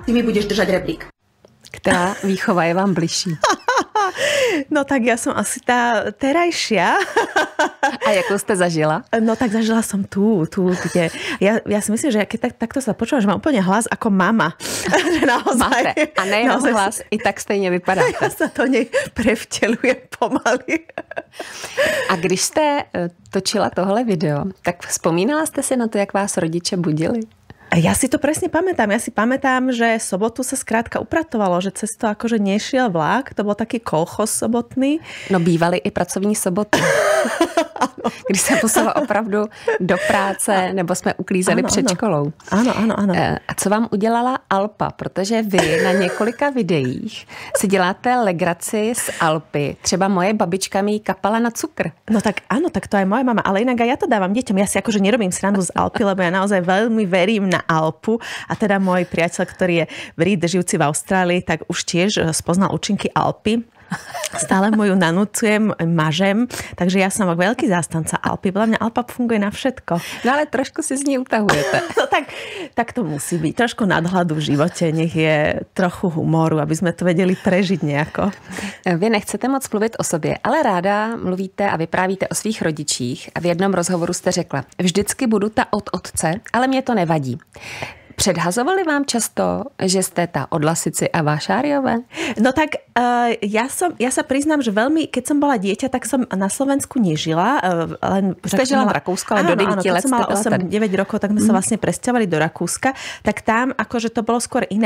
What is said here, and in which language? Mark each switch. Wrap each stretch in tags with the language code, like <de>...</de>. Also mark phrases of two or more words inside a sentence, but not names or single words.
<sk>Ty mi budeš držať rebrík.</sk> <cs>Která výchova je vám bližší?</cs> <sk>No tak ja som asi tá terajšia.</sk> <cs>A jakou jste zažila?</cs> <sk>No tak zažila som tu kde... Ja si myslím, že keď takto sa počúvam, že mám úplne hlas ako mama. Že naozaj,</sk> <cs>máte. A nejenom hlas, i tak stejně vypadáte.</cs> <sk>Ja sa to prevteľujem pomaly.</sk> <cs>A když jste točila tohle video, tak vzpomínala jste si na to, jak vás rodiče budili?</cs> <sk>Ja si to presne pamätám. Ja si pamätám, že sobotu sa skrátka upratovalo, že cez to akože nešiel vlak. To bol taký kolchos sobotný.</sk> <cs>No bývaly i pracovní soboty. Když se musela opravdu do práce, nebo jsme uklízeli před školou. Ano. A co vám udělala Alpa? Protože vy na několika videích si děláte legraci z Alpy. Třeba moje babička mi kapala na cukr.</cs> <sk>No tak áno, tak to aj moja mama. Ale inak aj ja to dávam deťom. Ja si akože nerobím srandu z Alpy, lebo ja naozaj veľmi verím na Alpu. A teda môj priateľ, ktorý je Brit, žijúci v Austrálii, tak už tiež spoznal účinky Alpy. Stále mu ju nanúcujem, mažem, takže ja som veľký zástanca Alpy. Podľa mňa Alpa funguje na všetko.</sk> <cs>No ale trošku si z ní utahujete.</cs> <sk>No tak to musí byť. Trošku nadhľadu v živote, nech je trochu humoru, aby sme to vedeli prežiť nejako.</sk> <cs>Vy nechcete moc mluvit o sobě, ale ráda mluvíte a vyprávíte o svých rodičích a v jednom rozhovoru jste řekla: vždycky budu ta od otce, ale mě to nevadí. Předhazovali vám často, že ste tá od Lasici a Vášáriové?</cs> <sk>No tak ja sa priznám, že veľmi, keď som bola dieťa, tak som na Slovensku nežila.</sk> <cs>Ste žila v Rakúsku, ale do 9 let ste</cs> <sk>bola 8-9 rokov, tak sme sa vlastne presťahovali do Rakúska. Tak tam akože to bolo skôr iné.</sk>